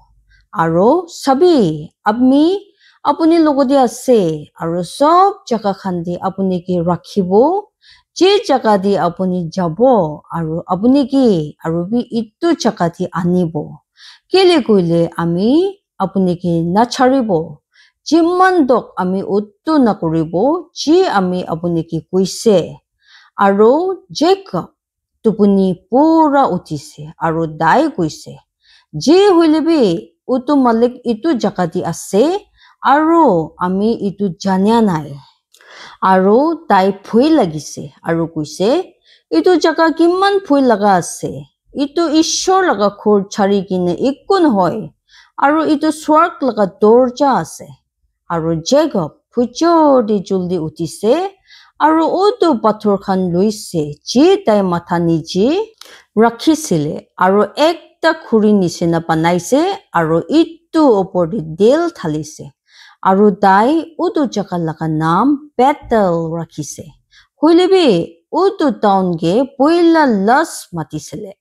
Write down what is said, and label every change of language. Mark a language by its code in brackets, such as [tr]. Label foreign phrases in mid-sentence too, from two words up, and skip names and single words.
[nag] Aru sabi ami apuni logodi ase. Aru sob jaga khandi apuni ki rakhibo. Je jaga di apuni jabo. Aru apuni ki aru bi itu jaga di anibo. Kele koile ami apuni ki nacharibo. Jimman dok ami uttu nakuribo. Je ami apuni ki kuise. Aru Jacob tupuni pura utise. Aru dai kuise. Je huilebi utu malik itu jaga di ase. Aru ami itu janya nai. Aru tai phui lagise. Aru kuise. Itu jaga kiman phui laga ase. Itu ishor laga khur chari kine ikkun hoy. Aru itu swarg laga dorja ase. Aru Jacob pucho di juldi utise. Aru utu pathor khan luise. Je tai matha niji rakhisile. Aru ekta khuri nisina panaise. Aru itu opor di del thalise. Aru tai utu jaga laga naam Bethel rakhise. Huilebi utu town ge poila las matisile.